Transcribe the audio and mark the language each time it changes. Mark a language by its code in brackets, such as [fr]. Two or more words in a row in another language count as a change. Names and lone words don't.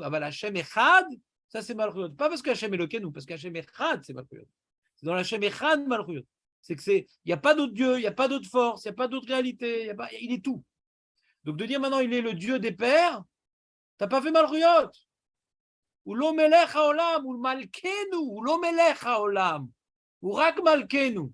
[fr] Ah ben [he] השם אחד, [fr] ça c'est malchuyot. Pas parce que [he] השם אלוקינו, [fr] parce que [he] השם אחד, [fr] c'est malchuyot. C'est dans [he] השם אחד מלכויות. [fr] C'est que il n'y a pas d'autre Dieu, il n'y a pas d'autre force, il n'y a pas d'autre réalité, il est tout. Donc de dire maintenant il est le Dieu des pères, tu n'as pas fait malchuyot. [he] או למלך העולם, או מלכנו, או למלך העולם, או רק מלכנו.